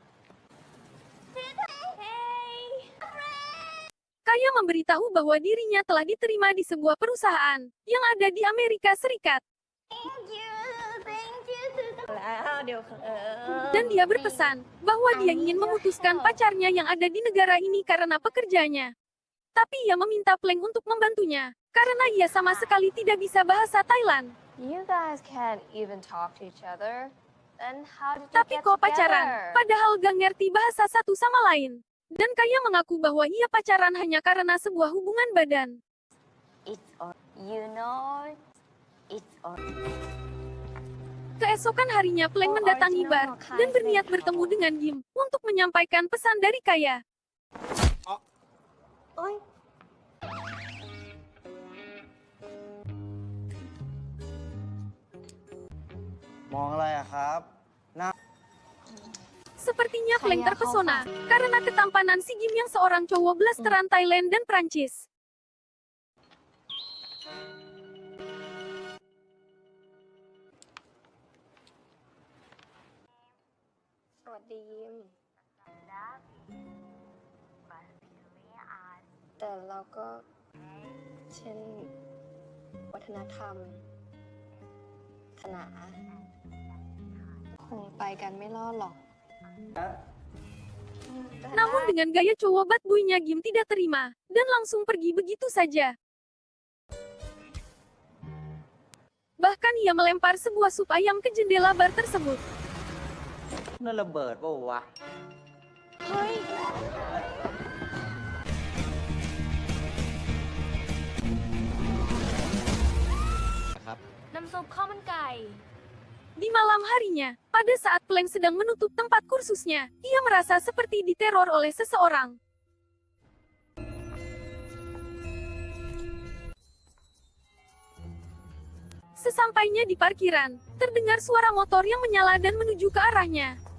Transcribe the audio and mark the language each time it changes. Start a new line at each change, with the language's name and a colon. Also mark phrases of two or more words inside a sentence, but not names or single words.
Indonesian: Kaya memberitahu bahwa dirinya telah diterima di sebuah perusahaan yang ada di Amerika Serikat. Dan dia berpesan bahwa dia ingin memutuskan pacarnya yang ada di negara ini karena pekerjaannya. Tapi ia meminta Pleng untuk membantunya, karena ia sama sekali tidak bisa bahasa Thailand.
English: You guys can't even talk to each other. Then how did you
Indonesian: Tapi
English: get
Indonesian: kok
English: together?
Indonesian: pacaran, padahal gak ngerti bahasa satu sama lain. Dan Kaya mengaku bahwa ia pacaran hanya karena sebuah hubungan badan.
English: It's all, you know, it's all.
Indonesian: Keesokan harinya Pleng mendatangi bar, dan berniat bertemu dengan Jim, untuk menyampaikan pesan dari Kaya. Oi. Sepertinya Pleng terpesona, karena ketampanan si Jim yang seorang cowok blasteran Thailand dan Prancis.
Thai: แต่เราก็เช่นวัฒนธรรมศาสนาคงไปกันไม่รอดหรอก
Indonesian: Namun dengan gaya cowok
English: bad boy-
Indonesian: nya Jim tidak terima, dan langsung pergi begitu saja. Bahkan ia melempar sebuah sup ayam ke jendela bar tersebut.
Thai: นั่นระเบิดป่าววะ เฮ้ย น้ำซุปข้าวมันไก่
Indonesian: Di malam harinya, pada saat Pleng sedang menutup tempat kursusnya, ia merasa seperti diteror oleh seseorang. Sesampainya di parkiran, terdengar suara motor yang menyala dan menuju ke arahnya.